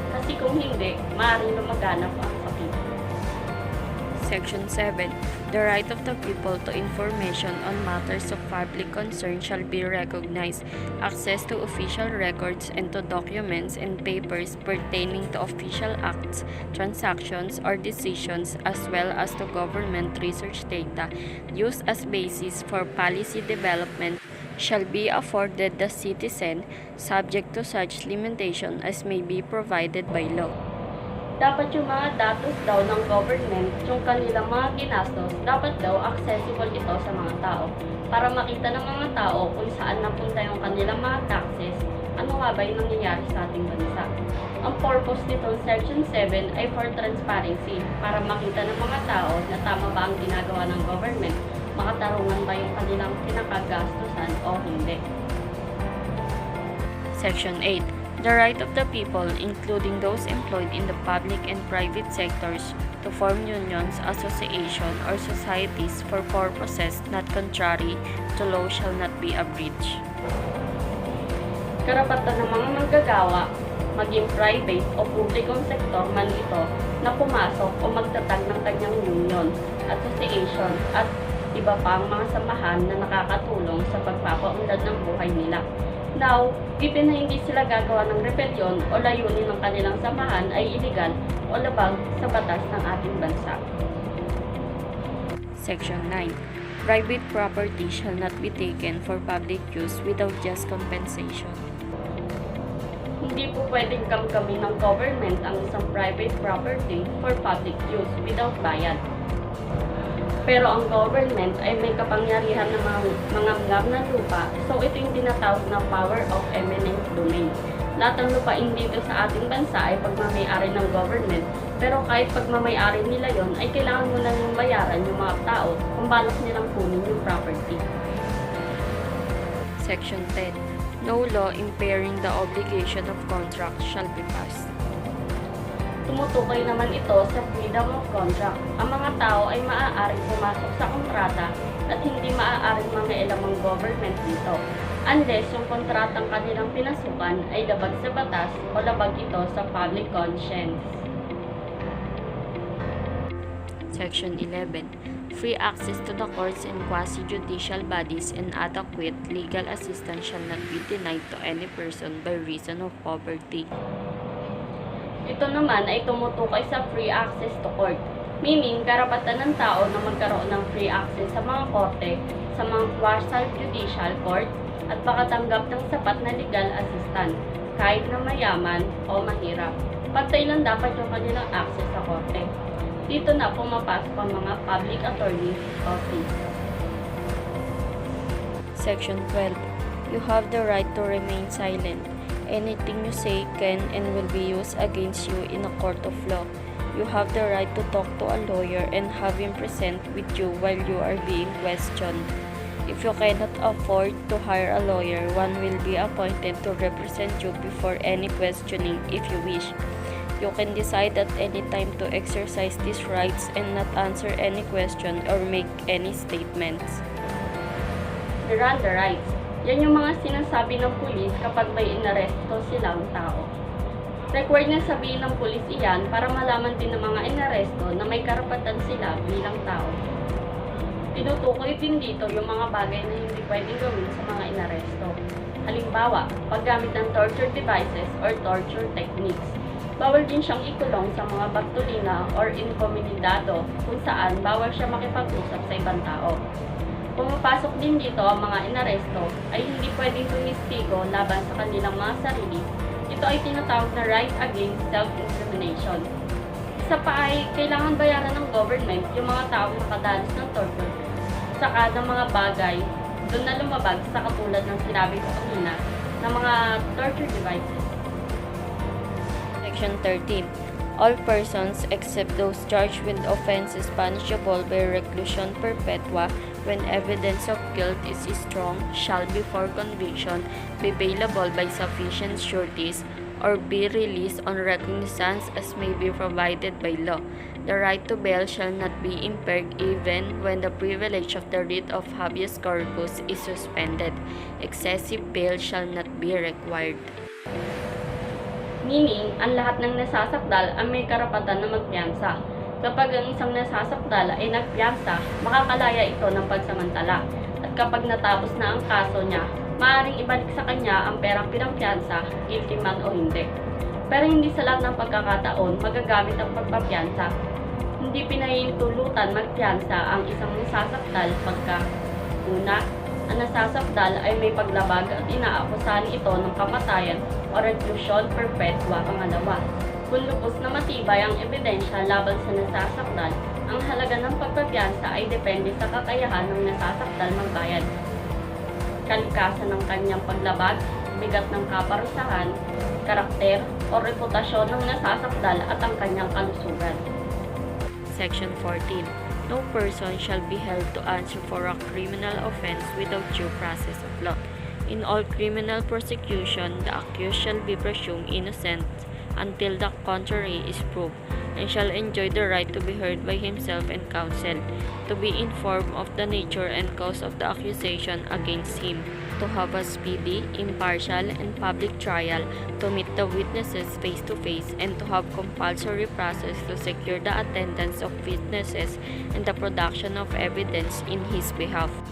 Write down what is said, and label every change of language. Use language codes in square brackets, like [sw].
[tl] Kasi kung hindi, maaaring lumaganap ang sakit. [en] Section 7. The right of the people to information on matters of public concern shall be recognized. Access to official records and to documents and papers pertaining to official acts, transactions, or decisions, as well as to government research data used as basis for policy development shall be afforded the citizen, subject to such limitation as may be provided by law. [tl] Dapat yung mga datos daw ng government, yung kanilang mga ginastos, dapat daw accessible ito sa mga tao para makita ng mga tao kung saan napunta yung kanilang mga taxes, ano nga ba yung nangyayari sa ating bansa. Ang purpose nitong Section 7 ay [en] for transparency, [tl] para makita ng mga tao na tama ba ang ginagawa ng government, makatarungan ba yung kanilang pinakagastusan o hindi. [en] Section 8. The right of the people, including those employed in the public and private sectors, to form unions, associations, or societies for purposes not contrary to law shall not be abridged. [tl] Karapatan ng mga manggagawa, maging private o publikong sektor man ito, na pumasok o magtatag ng kanyang union, association, at iba pang mga samahan na nakakatulong sa pagpapaunlad ng buhay nila. [en] Now, given [tl] na hindi sila gagawa ng rebellion o layunin ng kanilang samahan ay iligal o labag sa batas ng ating bansa. [en] Section 9. Private property shall not be taken for public use without just compensation. [tl] Hindi po pwedeng kamkamin ng government ang isang private property [en] for public use without [tl] bayad. Pero ang government ay may kapangyarihan na mangamgam ng lupa, so ito yung tinatawag na [en] power of eminent domain. [tl] Lahat ng lupain dito sa ating bansa ay pagmamayari ng government, pero kahit pagmamayari nila yon ay kailangan mo na yung bayaran yung mga tao kung balak nilang kunin yung property. [en] Section 10. No law impairing the obligation of contract shall be passed. [tl] Tumutukoy naman ito sa [en] freedom of contract. [tl] Ang mga tao ay maaaring pumasok sa kontrata at hindi maaaring mangailam ang government dito, unless yung kontratang kanilang pinasukan ay labag sa batas o labag ito sa [en] public conscience. Section 11. Free access to the courts and quasi-judicial bodies and adequate legal assistance shall not be denied to any person by reason of poverty. [tl] Ito naman ay tumutukoy sa [en] free access to court, [tl] meaning karapatan ng tao na magkaroon ng free access sa mga korte, sa mga quasi-judicial court, at makatanggap ng sapat na [en] legal assistance, [tl] kahit na mayaman o mahirap. Pantay lang dapat yung kanilang access sa korte. Dito na pumapasok ang mga public attorney's office. [en] Section 12. You have the right to remain silent. Anything you say can and will be used against you in a court of law. You have the right to talk to a lawyer and have him present with you while you are being questioned. If you cannot afford to hire a lawyer, one will be appointed to represent you before any questioning if you wish. You can decide at any time to exercise these rights and not answer any question or make any statements. Miranda rights. [tl] Yan yung mga sinasabi ng pulis kapag may inaresto silang tao. Required na sabihin ng pulis iyan para malaman din ng mga inaresto na may karapatan sila bilang tao. Tinutukoy din dito yung mga bagay na hindi pwedeng gawin sa mga inaresto. Halimbawa, paggamit ng [en] torture devices or torture techniques. [tl] Bawal din siyang ikulong sa mga bartolina or inkomunidado kung saan bawal siya makipag-usap sa ibang tao. Pumapasok din dito ang mga inaresto ay hindi pwedeng tumistigo laban sa kanilang mga sarili. Ito ay tinatawag na [en] right against self-incrimination. [tl] Isa pa ay kailangan bayaran ng government yung mga taong nakadanas ng torture saka ng mga bagay doon na lumabag sa katulad ng sinabi ko kanina ng mga torture devices. [en] Section 13. All persons except those charged with offenses punishable by reclusion perpetua when evidence of guilt is strong shall before conviction be bailable by sufficient sureties or be released on recognizance as may be provided by law. The right to bail shall not be impaired even when the privilege of the writ of habeas corpus is suspended. Excessive bail shall not be required. [tl] Meaning, ang lahat ng nasasakdal ay may karapatan na magpiyansa. Kapag ang isang nasasakdal ay nagpiyansa, makakalaya ito ng pagsamantala. At kapag natapos na ang kaso niya, maaaring ibalik sa kanya ang perang pinampiyansa, guilty man o hindi. Pero hindi sa lahat ng pagkakataon magagamit ang pagpapiyansa. Hindi pinahihintulutan magpiyansa ang isang nasasakdal pagka una, ang nasasakdal ay may paglabag at inaakusahan ito ng kamatayan o reclusion perpetua. Pangalawa, kung lubos na matibay ang ebidensya laban sa nasasakdal, ang halaga ng pagpapiyansa ay depende sa kakayahan ng nasasakdal magbayad, kalikasan ng kanyang paglabag, bigat ng kaparusahan, karakter o reputasyon ng nasasakdal at ang kanyang kalusugan. [en] Section 14. No person shall be held to answer for a criminal offense without due process of law. In all criminal prosecution, the accused shall be presumed innocent until the contrary is proved, and shall enjoy the right to be heard by himself and counsel, to be informed of the nature and cause of the accusation against him, to have a speedy, impartial, and public trial, to meet the witnesses face to face, and to have compulsory process to secure the attendance of witnesses and the production of evidence in his behalf.